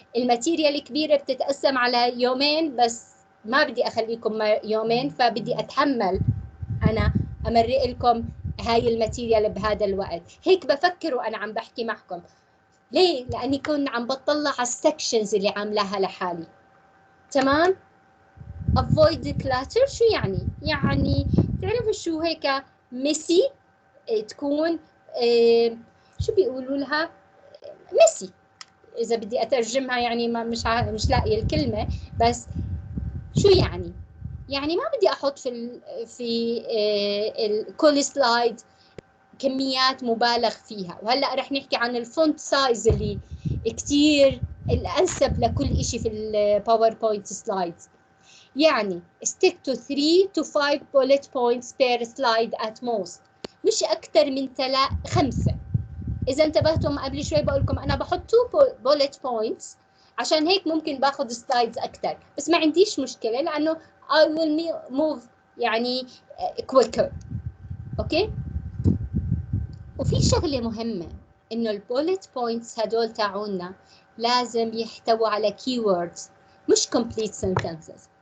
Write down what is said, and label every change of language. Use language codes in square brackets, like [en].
[ar] الماتيريال الكبيره بتتقسم على يومين، بس ما بدي اخليكم يومين، فبدي اتحمل انا امرق لكم هاي الماتيريال بهذا الوقت. هيك بفكر وانا عم بحكي معكم. ليه؟ لاني كنت عم بطلع على السكشنز اللي عاملاها لحالي. [en] تمام؟ avoid clutter. [ar] شو يعني؟ يعني تعرفوا شو هيك ميسي تكون، شو بيقولوا لها؟ ميسي. اذا بدي اترجمها يعني مش لاقيه الكلمه، بس شو يعني؟ يعني ما بدي احط في كل سلايد كميات مبالغ فيها. وهلا رح نحكي عن الفونت سايز اللي كثير الانسب لكل شيء في الباوربوينت سلايدز. [en] يعني stick to 3 to 5 bullet points per slide at most، [ar] مش اكثر من 5. اذا انتبهتم قبل شوي بقول لكم انا بحط 2 bullet points، عشان هيك ممكن باخذ سلايدز اكثر، بس ما عنديش مشكله لانه [en] I will move [ar] يعني quicker. اوكي، وفي شغله مهمه انه البوليت بوينتس هدول تاعونا لازم يحتووا على keywords مش complete sentences.